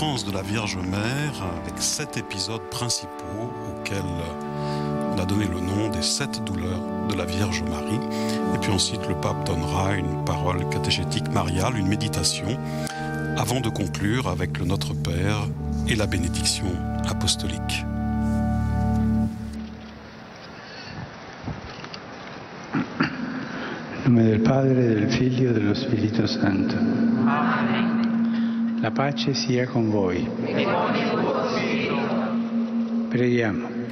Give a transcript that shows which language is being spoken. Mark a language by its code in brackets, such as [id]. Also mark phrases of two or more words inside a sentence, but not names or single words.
[fr] de la Vierge Mère avec 7 épisodes principaux auxquels on a donné le nom des 7 douleurs de la Vierge Marie. Et puis ensuite, le pape donnera une parole catéchétique mariale, une méditation, avant de conclure avec le Notre Père et la bénédiction apostolique. [it] In nome del Padre, del Figlio e dello Spirito Santo. Amen. La pace sia con voi. E con il tuo spirito. Preghiamo.